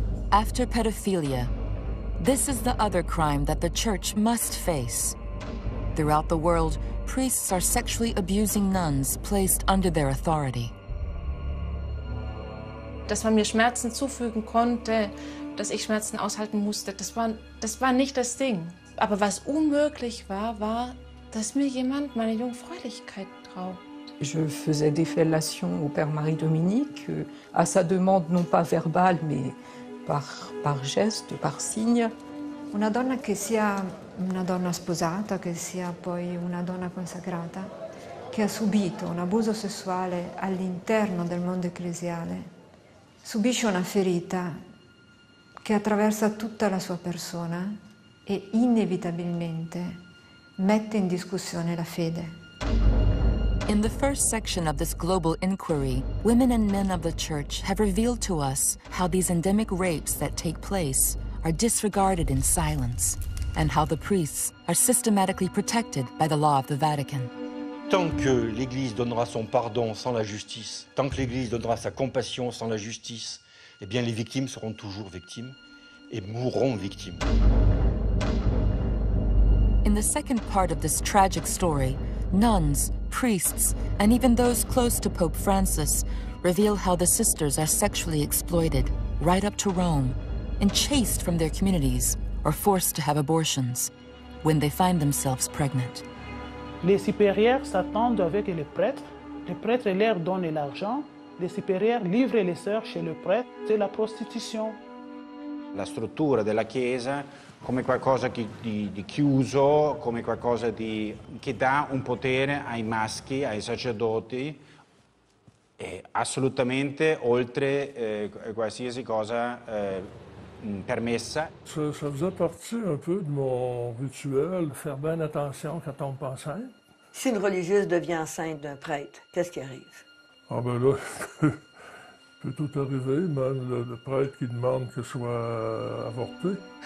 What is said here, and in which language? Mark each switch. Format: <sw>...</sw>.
<en>After pedophilia, this is the other crime that the Church must face. Throughout the world, priests are sexually abusing nuns placed under their authority.</en> <de>Dass man mir Schmerzen zufügen konnte, dass ich Schmerzen aushalten musste, das war nicht das Ding. Aber was unmöglich war, war, dass mir jemand meine Jungfräulichkeit raubt.</de> <fr>Je faisais des fellations au Père Marie-Dominique, à sa demande non pas verbale, mais par geste, par signe.</fr> <it>Una donna che sia una donna sposata, che sia poi una donna consacrata, che ha subito un abuso sessuale all'interno del mondo ecclesiale, subisce una ferita che attraversa tutta la sua persona e inevitabilmente mette in discussione la fede.</it> <en>In the first section of this global inquiry, women and men of the Church have revealed to us how these endemic rapes that take place are disregarded in silence, and how the priests are systematically protected by the law of the Vatican.</en> <fr>Tant que l'Église donnera son pardon sans la justice, tant que l'Église donnera sa compassion sans la justice, eh bien les victimes seront toujours victimes et mourront victimes.</fr> <en>In the second part of this tragic story, nuns, priests, and even those close to Pope Francis reveal how the sisters are sexually exploited right up to Rome and chased from their communities or forced to have abortions when they find themselves pregnant.</en> <fr>Les supérieurs s'attendent avec les prêtres leur donnent l'argent, les supérieurs livrent les sœurs chez le prêtre, c'est la prostitution.</fr> <it>La struttura della Chiesa come qualcosa di chiuso, come qualcosa che dà un potere ai maschi, ai sacerdoti, assolutamente oltre qualsiasi cosa permessa.</it> <fr>Ça faisait partie un peu de mon rituel, faire bien attention quand on tombe enceinte. Si une religieuse devient enceinte d'un prêtre, qu'est-ce qui arrive? Ah ben là, peut tout arriver, même le prêtre qui demande que soit avorté.</fr>